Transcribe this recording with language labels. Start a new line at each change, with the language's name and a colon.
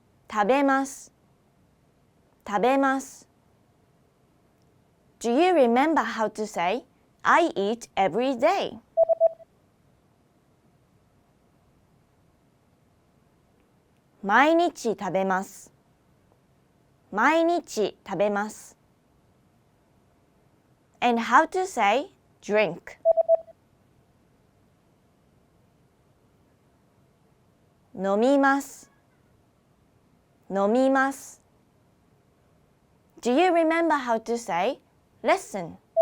Japanese: 食べます食べます
English: Do you remember how to say I eat every day?
Japanese: 毎日食べます毎日食べます
English: And how to say drink?
Japanese: 飲みます飲みます
English: Do you remember how to say listen?